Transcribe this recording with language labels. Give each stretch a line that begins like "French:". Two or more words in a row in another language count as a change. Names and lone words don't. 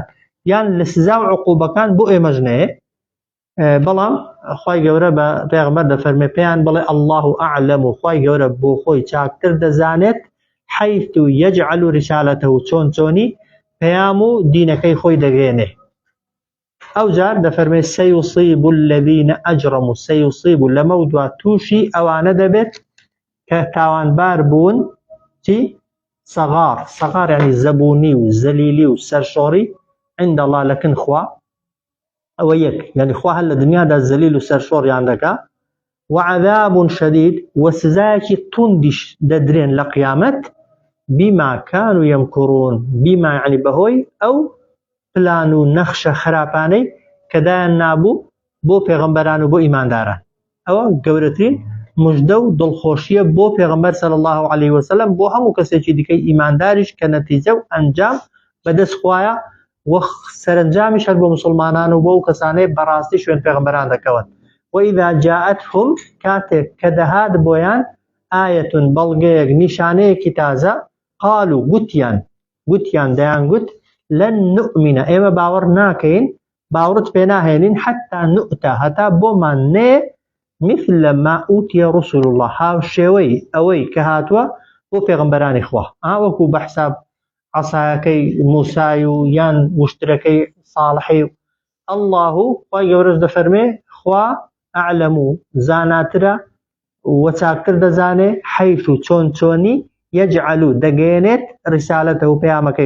Central Kurdish: یان لە سزا و عقوبەکان بۆ ئێمەش نەیە بەڵام خی گەورە بە پێغەمبەر دەفەرمێ پێیان بڵێ
Arabic: الله ئەعلەم
Central Kurdish: و خی گەورە بۆ خۆی چاکتر دەزانێت
Arabic: حەیث یەجعل ریسالەتەه
Central Kurdish: چۆنی پەیام و دینەکەی خۆی دەگەێنێ ئەوجار دەفەرمێ
Arabic: سەیوصیب الذین ئەجرموا
Central Kurdish: سەیوصیب لەمە و دوا تووشی ئەوانە دەبێت کە تاوانبار بوون چی سەغار یعنی زەبوونی و زەلیلی و سەرشۆڕی
Arabic: عند الله
Central Kurdish: لەکن خوا ئەوە یەک یعنی خوا هەر لە دنیادا زەلیل و سەرشۆڕیان دەکا
Arabic: وعذاب شەدید
Central Kurdish: و سزایەکی توندیش دەدرێن لە قیامەت
Arabic: بما كانوا يمكرون
Central Kurdish: بما یعنی بەهۆی ئەو پلان و نەخشە خراپانەی کە دایان نابوو بۆ پێغەمبەران و بۆ ئیمانداران ئەوە گەورەترین مژدە و دڵخۆشیە بۆ پێغەمبەر
Arabic: صلی الله عليه وسلم
Central Kurdish: بۆ هەموو کەسێکی دیکەی ئیمانداریش کە نەتیجە و ئەنجام بەدەست خوایە و سەرنجامیش هەر بۆ مسلمانان و بۆ کەسانەی بەڕاستی شوێن پێغەمبەران دەکەون
Arabic: وإذا جاءتهم
Central Kurdish: کاتێک کە دەهات بۆیان ئایەتون بەڵگەیەک نیشانەیەکی تازە قالوا گوتیان دەیانگوت
Arabic: لەن نؤمنە
Central Kurdish: ئێمە باوەڕ ناکەین باوەڕت پێ ناهێنین
Arabic: حتى نؤتى
Central Kurdish: هەتا بۆمان نێ
Arabic: مثل ما أوتي رسول الله
Central Kurdish: هاوشێوەی ئەوەی کە هاتووە بۆ پێغەمبەرانی خوا وەکو بە حساب عەسایەکەی موسای و یان وشترەکەی ساڵحی الله خی گەورەش دەفەرمێ خوا ئەعلەم و زاناترە و چاکتر دەزانێ حەیث و چۆنی یەجعل دەگەێنێت ڕیسالەتە و پەیامەکەی